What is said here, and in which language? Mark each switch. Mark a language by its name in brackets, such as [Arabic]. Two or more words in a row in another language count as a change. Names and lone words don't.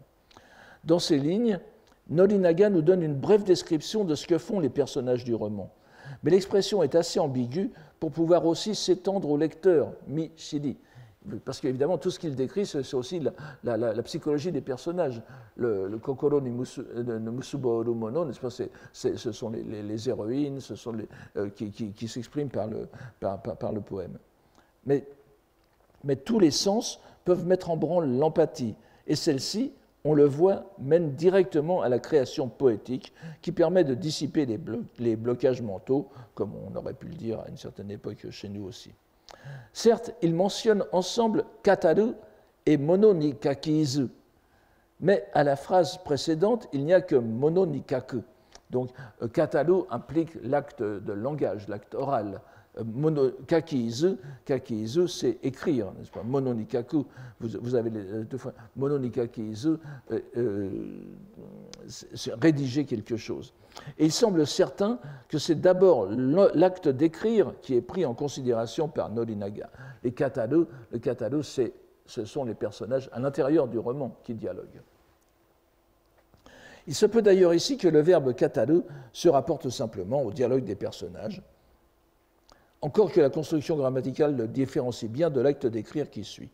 [French] Dans ces lignes, Norinaga nous donne une brève description de ce que font les personnages du roman. Mais l'expression est assez ambiguë pour pouvoir aussi s'étendre au lecteur, mi-shiri. Parce qu'évidemment, tout ce qu'il décrit, c'est aussi la psychologie des personnages. [Japanese] Le 心に結ぼるもの, [French] n'est-ce pas, ce sont les héroïnes, ce sont qui s'expriment par le poème. Mais tous les sens peuvent mettre en branle l'empathie, et celle-ci, on le voit, mène directement à la création poétique qui permet de dissiper les blocages mentaux, comme on aurait pu le dire à une certaine époque chez nous aussi. Certes, ils mentionnent ensemble kataru et [Japanese] 物に書かず, [French] mais à la phrase précédente, il n'y a que [Japanese] 物に書く. [French] Donc, kataru implique l'acte de langage, l'acte oral. Kakizu, c'est écrire, n'est-ce pas? [Japanese] 物に書く, [French] vous avez deux fois. [Japanese] 物に書かず, [French] c'est rédiger quelque chose. Et il semble certain que c'est d'abord l'acte d'écrire qui est pris en considération par Norinaga. Le kataru, ce sont les personnages à l'intérieur du roman qui dialoguent. Il se peut d'ailleurs ici que le verbe kataru se rapporte simplement au dialogue des personnages, encore que la construction grammaticale le différencie bien de l'acte d'écrire qui suit.